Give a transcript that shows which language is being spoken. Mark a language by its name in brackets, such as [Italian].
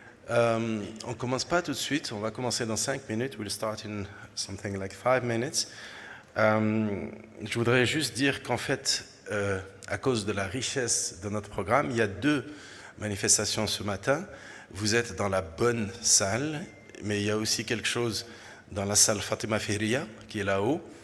[French] On commence pas tout de suite, on va commencer dans 5 minutes. [English] We'll start in something like 5 minutes. [French] Je voudrais juste dire qu'en fait, à cause de la richesse de notre programme, il y a 2 manifestations ce matin. Vous êtes dans la bonne salle, mais il y a aussi quelque chose dans la salle Fatima Ferria, qui est là-haut.